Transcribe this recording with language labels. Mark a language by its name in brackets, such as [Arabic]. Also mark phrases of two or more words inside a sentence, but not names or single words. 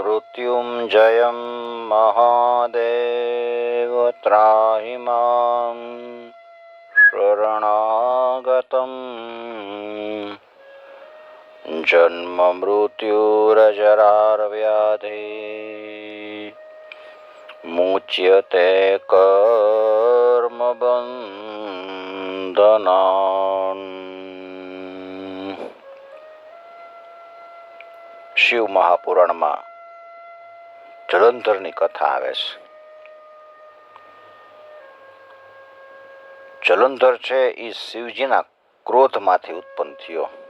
[Sanskrit] मृत्युञ्जयं महादेव त्राहि मां शरणागतं जन्म मृत्युरजराव्याधि मुच्यते कर्मबन्धनान्। [Gujarati] શિવ મહાપુરાણમાં જલંધરની કથા આવે છે. જલંધર છે એ શિવજીના ક્રોધમાંથી ઉત્પન્ન થયો.